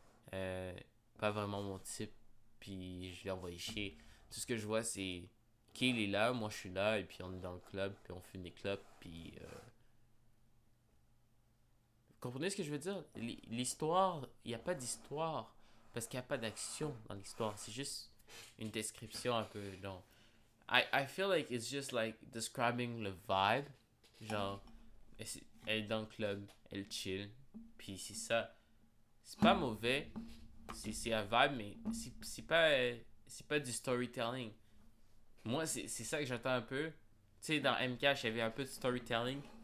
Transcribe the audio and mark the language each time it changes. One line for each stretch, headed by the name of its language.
French: Pas vraiment mon type. Puis je l'ai envoyé chier. Tout ce que je vois, c'est... Ok, il est là, moi je suis là, et puis on est dans le club, puis on fume des clubs, puis... Vous comprenez ce que je veux dire? L'histoire, il n'y a pas d'histoire. Parce qu'il n'y a pas d'action dans l'histoire. C'est juste une description un peu long.
English: I feel like it's just like describing
French: le vibe. Genre, elle est dans le club, elle chill. Puis c'est ça. C'est pas mauvais. C'est un vibe, mais c'est pas du storytelling. Moi, c'est ça que j'attends un peu. Tu sais, dans MCash, il y avait un peu de storytelling.